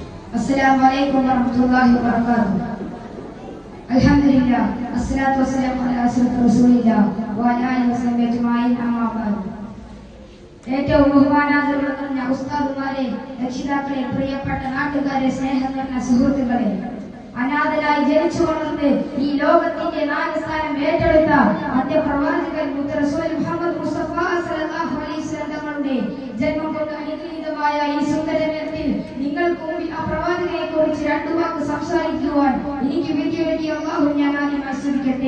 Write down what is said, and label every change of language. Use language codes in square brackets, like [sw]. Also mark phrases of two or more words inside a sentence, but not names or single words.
[ar] السلام عليكم ورحمة الله وبركاته. الحمد لله، والصلاة والسلام على أشرف رسول الله وعلى آله وصحبه أجمعين، أما بعد. [ml] ഏറ്റവും ബഹുമാനാദരവുള്ള നിറഞ്ഞ ഉസ്താദുമാരെ, രക്ഷിതാക്കളെ, പ്രിയപ്പെട്ട നാട്ടുകാരെ, സ്നേഹം നിറഞ്ഞ സുഹൃത്തുക്കളെ, അനാഥരായി ജനിച്ചു വളർന്ന് ഈ ലോകത്തിന്റെ നായകസ്ഥാനം ഏറ്റെടുത്ത അന്ത്യപ്രവാചകൻ റസൂൽ മുഹമ്മദ് മുസ്തഫ [ar] صلى الله عليه وسلم [ml] തങ്ങളുടെ ജന്മം കൊണ്ട് അനുഗ്രഹീതമായ ഈ സുന്ദരത്തിൽ നിങ്ങൾക്ക് മുമ്പിൽ ആ പ്രവാചകനെ കുറിച്ച് രണ്ടു വാക്ക് സംസാരിക്കുവാൻ എനിക്ക് വിധിയൊരുക്കി അല്ലാഹു ഞാൻ ആദ്യം ആശീർവദിക്കട്ടെ.